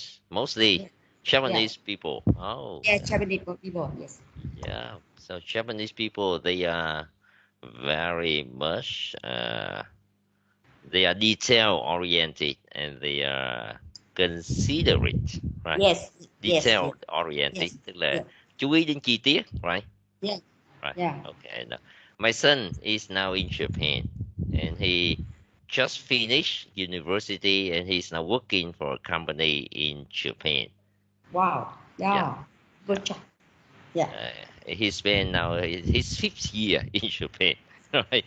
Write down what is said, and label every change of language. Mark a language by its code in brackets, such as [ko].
[en] Mostly Japanese people. Oh. Yeah, Japanese people. Yes. Yeah. So Japanese people, they are very much. They are detail oriented and they are considerate, right? Yes. [vi] Detail oriented, tức là chú ý đến chi tiết, right? [en] Yeah. Right. Yeah. Okay. No. My son is now in Japan, and he just finished university, and he's now working for a company in Japan. Wow. Yeah. Good job. Yeah. He's been now his 5th year in Japan, right?